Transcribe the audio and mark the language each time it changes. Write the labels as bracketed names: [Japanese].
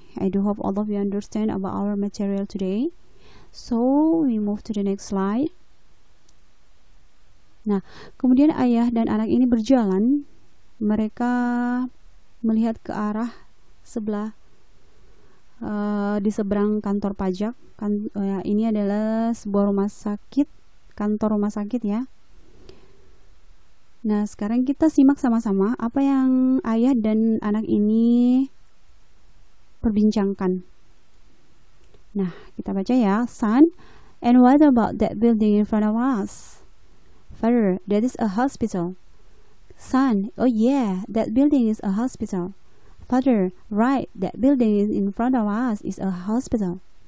[English] I do hope all of you understand about our material today. So, we move to the next slide. [Indonesian] Nah, kemudian ayah dan anak ini berjalan. Mereka melihat ke arah sebelah di seberang kantor pajak. Ini adalah sebuah rumah sakit, kantor rumah sakit ya. Nah, sekarang kita simak sama-sama apa yang ayah dan anak ini perbincangkan. Nah, kita baca ya. [English] Son, and what about that building in front of us? Father, that is a hospital. Son, oh yeah, that building is a hospital. Father, right, that building in front of us is a hospital.